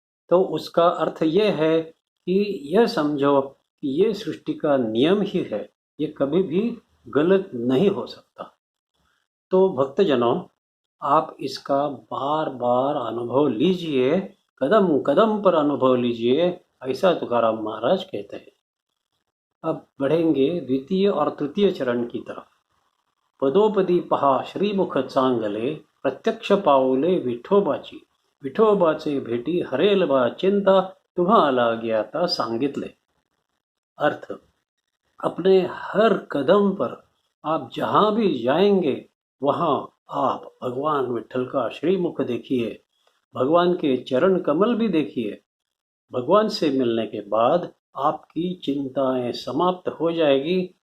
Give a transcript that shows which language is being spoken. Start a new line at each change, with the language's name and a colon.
Hindi: तो उसका अर्थ यह है कि यह समझो कि ये सृष्टि का नियम ही है, ये कभी भी गलत नहीं हो सकता। तो भक्तजनों, आप इसका बार बार अनुभव लीजिए, कदम कदम पर अनुभव लीजिए, ऐसा तुकाराम महाराज कहते हैं। अब बढ़ेंगे द्वितीय और तृतीय चरण की तरफ।
Marathi: पदोपदी पहा श्रीमुख चांगले, प्रत्यक्ष पावले विठोबाची, विठोबाचे भेटी हरेल बा चिंता, तुम्हाला ज्ञाता सांगितले।
Hindi: अर्थ, अपने हर कदम पर आप जहां भी जाएंगे वहां आप भगवान विठल का श्रीमुख देखिए, भगवान के चरण कमल भी देखिए। भगवान से मिलने के बाद आपकी चिंताएं समाप्त हो जाएगी।